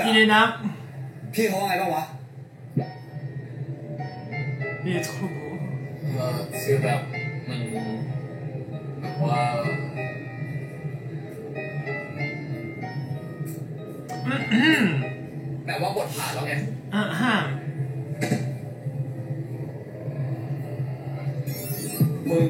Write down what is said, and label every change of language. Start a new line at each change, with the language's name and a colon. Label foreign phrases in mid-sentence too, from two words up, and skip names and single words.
French: Il est là.
Thai: พี่เขาว่าไงบ้างวะ
French: Il est trop beau.
Thai: คือแบบมันว่า แบบว่าบทผ่านแล้วไง Ah, มึง